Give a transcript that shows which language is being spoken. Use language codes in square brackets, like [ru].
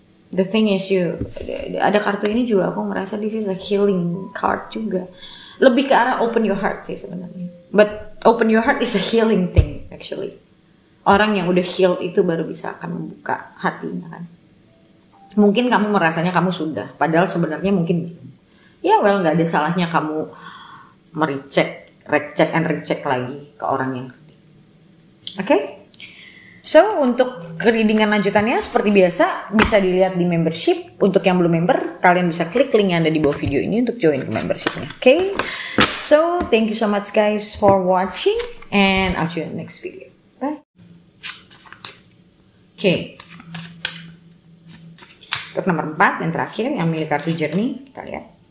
[en] The thing is [id] ada kartu ini juga aku merasa [en] this is a healing card juga. [id] Lebih ke arah [en] open your heart [id] sih sebenarnya. [en] But open your heart is a healing thing actually. [id] Orang yang udah healed itu baru bisa akan membuka hatinya kan. Mungkin kamu merasanya kamu sudah, padahal sebenarnya mungkin belum. Ya well, nggak ada salahnya kamu merecek lagi ke orang yang ngerti. Oke? So, untuk readingan lanjutannya seperti biasa bisa dilihat di membership. Untuk yang belum member, kalian bisa klik link yang ada di bawah video ini untuk join ke membershipnya. Oke? [en] So, thank you so much guys for watching and I'll see you in the next video. Bye. Oke. [id] Untuk nomor 4 yang terakhir yang milik kartu Journey, kita lihat.